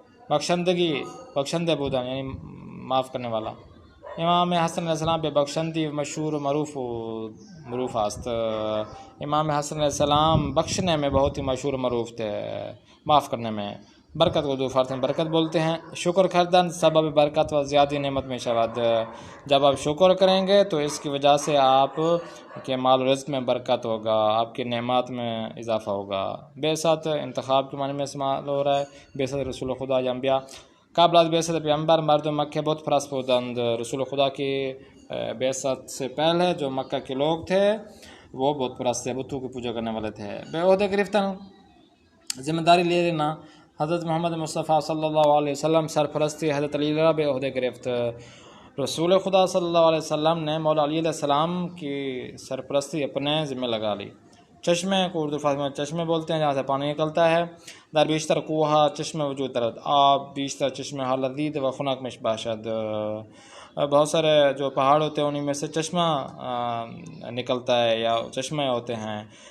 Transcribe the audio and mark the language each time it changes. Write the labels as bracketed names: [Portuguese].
[Persian] بخشندہ بودن [Urdu] یعنی معاف کرنے والا. [Persian] امام حسن علیہ السلام به بخشندی مشهور و معروف است. [Urdu] امام حسن علیہ السلام بخشنے میں بہت ہی مشہور و معروف تھے، معاف کرنے میں. برکت کو اردو فارسی میں برکت بولتے ہیں. [Persian] شکر کردن سبب برکت و زیادی نعمت میں شود. [Urdu] جب آپ شکر کریں گے تو اس کی وجہ سے آپ کے مال و رزق میں برکت ہوگا، آپ کی نعمات میں اضافہ ہوگا. بعثت انتخاب کے معنی میں استعمال ہو رہا ہے. [Persian] بعثت رسول خدا یا انبیاء قبل از بعثت پیغمبر مردم مکہ بت پرست بودند. [Urdu] رسول خدا کی بعثت سے پہلے جو مکہ کے لوگ تھے وہ بت پرست تھے، بتوں کی پوجا کرنے والے تھے. [Persian] بے عہدہ گرفتن [Urdu] ذمہ داری لے لینا. [Persian] حضرت محمد مصطفیٰ صلی اللہ علیہ وسلم سرپرستی حضرت علی را بے عہدہ گرفت. [Urdu] رسول خدا صلی اللہ علیہ وسلم نے مولا علی علیہ السلام کی سرپرستی اپنے ذمہ لگا لی. چشمے کو اردو فارسی میں چشمے بولتے ہیں، جہاں سے پانی نکلتا ہے. [Persian] در بیشتر کوہا چشمے وجود دارد. آب بیشتر چشمے ها لذیذ و خنک مش باشد. [Urdu] بہت سارے جو پہاڑ ہوتے ہیں انہیں میں سے چشمہ نکلتا ہے یا چشمے ہوتے ہیں.